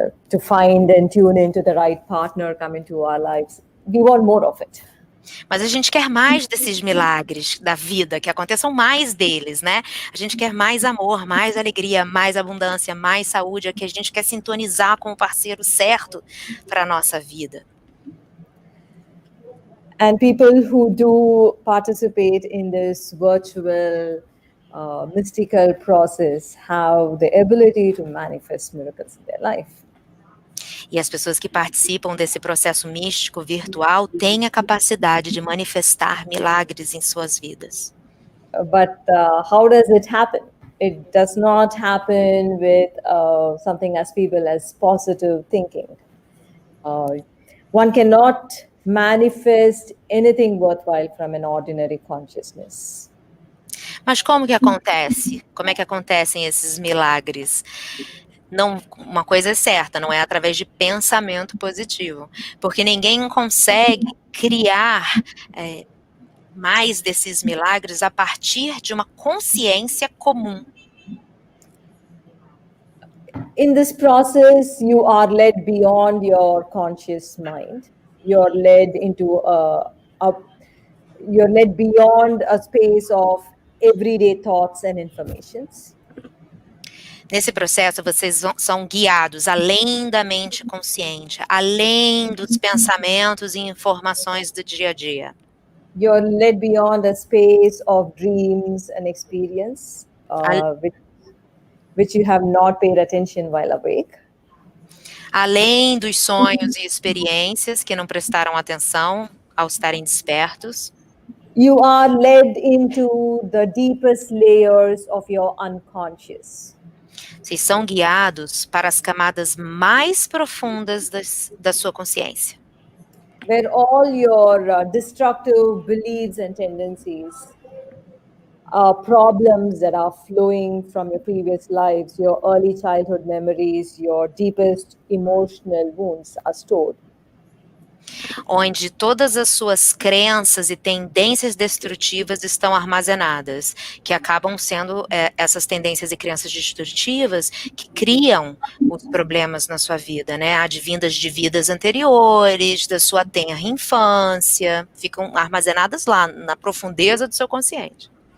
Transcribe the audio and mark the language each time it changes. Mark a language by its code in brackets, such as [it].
[en] to find and tune into the right partner come into our lives. We want more of it. [pt] Mas a gente quer mais desses milagres da vida, que aconteçam mais deles, né? A gente quer mais amor, mais alegria, mais abundância, mais saúde, é que a gente quer sintonizar com o parceiro certo para a nossa vida. [en] And people who do participate in this virtual mystical process have the ability to manifest miracles in their life. [pt] E as pessoas que participam desse processo místico virtual têm a capacidade de manifestar milagres em suas vidas. [en] But how does it happen? It does not happen with something as feeble as positive thinking. One cannot manifest anything worthwhile from an ordinary consciousness. [pt] Mas como que acontece? Como é que acontecem esses milagres? Não, uma coisa é certa, não é através de pensamento positivo, porque ninguém consegue criar mais desses milagres a partir de uma consciência comum. [en] In this process, you are led beyond your conscious mind. You're led into you're led beyond a space of everyday thoughts and informations. [pt] Nesse processo, vocês são guiados além da mente consciente, além dos pensamentos e informações do dia a dia. [en] You're led beyond a space of dreams and experience, which you have not paid attention while awake. [pt] Além dos sonhos e experiências que não prestaram atenção ao estarem despertos. [en] You are led into the deepest layers of your unconscious. [pt] Vocês são guiados para as camadas mais profundas da sua consciência. [en] Where all your destructive beliefs and tendencies, problems that are flowing from your previous lives, your early childhood memories, your deepest emotional wounds are stored. [pt] Onde todas as suas crenças e tendências destrutivas estão armazenadas, que acabam sendo essas tendências e crenças destrutivas que criam os problemas na sua vida, né? Advindas de vidas anteriores, da sua tenra infância, ficam armazenadas lá na profundeza do seu consciente.